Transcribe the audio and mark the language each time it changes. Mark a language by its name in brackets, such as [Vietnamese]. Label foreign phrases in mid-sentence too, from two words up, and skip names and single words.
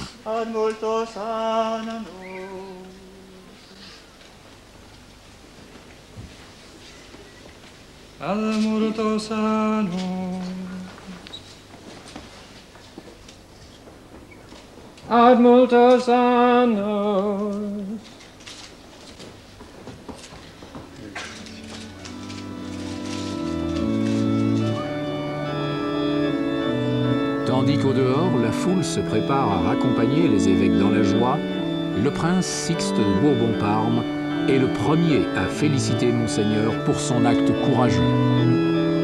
[Latin] Ad multos annus. Ad multos annus. Ad multos annus. [French] Tandis qu'au dehors, la foule se prépare à raccompagner les évêques dans la joie, le prince Sixte de Bourbon-Parme est le premier à féliciter Monseigneur pour son acte courageux.